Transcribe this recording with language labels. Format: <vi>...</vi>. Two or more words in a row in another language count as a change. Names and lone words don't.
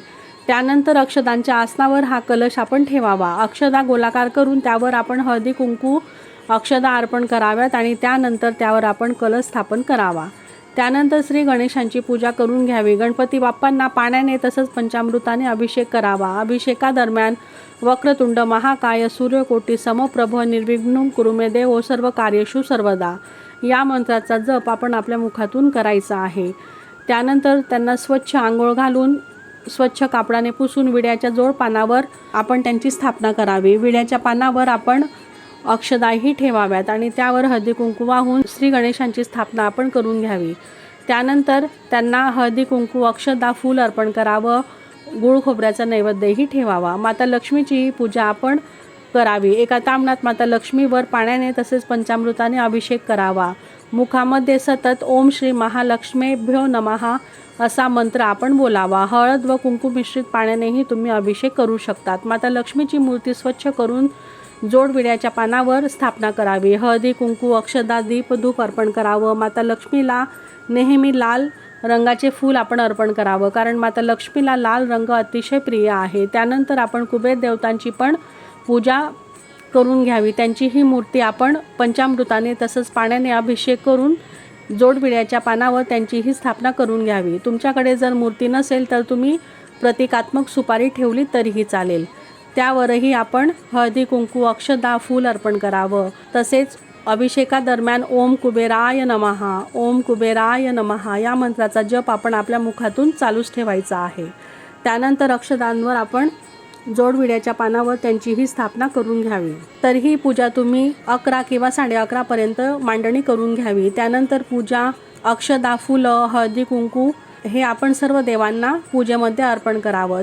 <mr>त्यानंतर अक्षदांच्या आसनावर हा कलश आपण ठेवावा। अक्षदा गोलाकार करून त्यावर आपण हळदी कुंकू अक्षदा अर्पण कराव्यात आणि त्यानंतर त्यावर आपण कलश स्थापन करावा। त्यानंतर श्री गणेशांची पूजा करून घ्यावी। गणपती बाप्पांना पाण्याने तसंच पंचामृताने अभिषेक करावा। अभिषेकादरम्यान</mr> <sa>वक्रतुंड महाकाय सूर्यकोटी समप्रभ निर्विघ्नं कुरु मे देव सर्व कार्येषु सर्वदा</sa> <mr>या मंत्राचा जप आपण आपल्या मुखातून करायचा आहे। त्यानंतर त्यांना स्वच्छ आंघोळ घालून स्वच्छ कापडाने पुसून विड्याच्या जोड पानावर आपण त्यांची स्थापना करावी। विड्याच्या पानावर आपण अक्षदाही ठेवाव्यात आणि त्यावर हळदी कुंकू वाहून श्री गणेशांची स्थापना आपण करून घ्यावी। त्यानंतर त्यांना हळदी कुंकू अक्षदा फूल अर्पण करावं। गुळ खोबऱ्याचा नैवेद्यही ठेवावा। माता लक्ष्मीची पूजा आपण करावी। एका ताम्हणात माता लक्ष्मीवर पाण्याने तसेच पंचामृताने अभिषेक करावा। मुखामध्ये सतत</mr> <sa>ओम श्री महालक्ष्मीभ्यो नमः</sa> <mr>असा मंत्र आपण बोलावा। हळद व कुंकू मिश्रित पाण्यानेही तुम्ही अभिषेक करू शकतात। माता लक्ष्मीची मूर्ती स्वच्छ करून जोड विड्याच्या पानावर स्थापना करावी। हळदी कुंकू अक्षदा दीप धूप अर्पण करावं। माता लक्ष्मीला नेहमी लाल रंगाचे फूल आपण अर्पण करावं, कारण माता लक्ष्मीला लाल रंग अतिशय प्रिय आहे। त्यानंतर आपण कुबेर देवतांची पण पूजा करून घ्यावी। त्यांची ही मूर्ती आपण पंचामृताने तसंच पाण्याने अभिषेक करून जोडविड्याच्या पानावर त्यांचीही स्थापना करून घ्यावी। तुमच्याकडे जर मूर्ती नसेल तर तुम्ही प्रतिकात्मक सुपारी ठेवली तरीही चालेल। त्यावरही आपण हळदी कुंकू अक्षदा फूल अर्पण करावं। तसेच अभिषेकादरम्यान</mr> <sa>ओम कुबेराय नमः ओम कुबेराय नमः</sa> <mr>या मंत्राचा जप आपण आपल्या मुखातून चालूच ठेवायचा आहे। त्यानंतर अक्षदांवर आपण जोडविड्याच्या पानावर त्यांचीही स्थापना करून घ्यावी। तर ही पूजा तुम्ही 11 किंवा 11:30 पर्यंत मांडणी करून घ्यावी। त्यानंतर पूजा अक्षदा फुलं हळदी कुंकू हे आपण सर्व देवांना पूजेमध्ये अर्पण करावं।</mr>